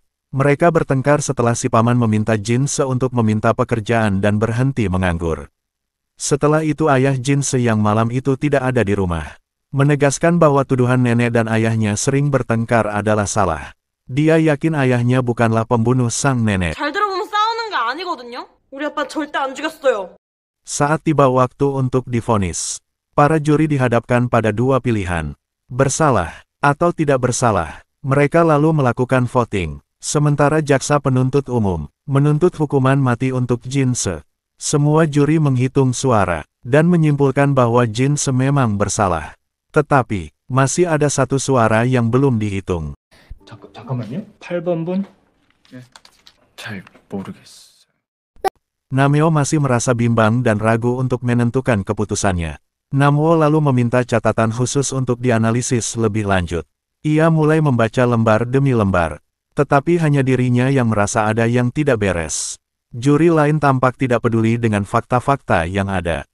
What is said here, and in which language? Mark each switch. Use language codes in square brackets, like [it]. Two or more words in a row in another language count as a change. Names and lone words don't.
[id] Mereka bertengkar setelah si paman meminta Jinse untuk meminta pekerjaan dan berhenti menganggur. Setelah itu ayah Jinse yang malam itu tidak ada di rumah. Menegaskan bahwa tuduhan nenek dan ayahnya sering bertengkar adalah salah. Dia yakin ayahnya bukanlah pembunuh sang nenek. [ko] 잘 들어보면 싸우는 게 아니거든요. 우리 아빠 절대 안 죽였어요. [id] Saat tiba waktu untuk divonis, para juri dihadapkan pada dua pilihan, bersalah atau tidak bersalah. Mereka lalu melakukan voting. Sementara jaksa penuntut umum menuntut hukuman mati untuk Jin Se. Semua juri menghitung suara dan menyimpulkan bahwa Jin Se memang bersalah. Tetapi, masih ada satu suara yang belum dihitung. [ko] 잠깐만요. 8번 분? 잘 모르겠어요. [id] Nameo masih merasa bimbang dan ragu untuk menentukan keputusannya. Namwo lalu meminta catatan khusus untuk dianalisis lebih lanjut. Ia mulai membaca lembar demi lembar. Tetapi hanya dirinya yang merasa ada yang tidak beres. Juri lain tampak tidak peduli dengan fakta-fakta yang ada.